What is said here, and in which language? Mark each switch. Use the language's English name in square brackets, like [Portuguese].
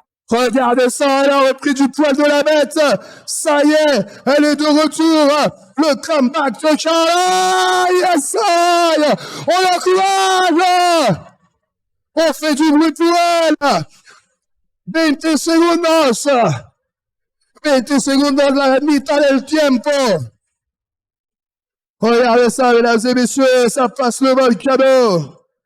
[French] Regardez ça, elle a repris du poil de la bête. Ça y est, elle est de retour. Le comeback de Carla. Yes, on l'encourage. On fait du bruit pour elle. [Spanish] 20 segundos. 20 segundos, la mitad del tiempo. [French] Regardez ça, mesdames et messieurs, ça passe le volcano.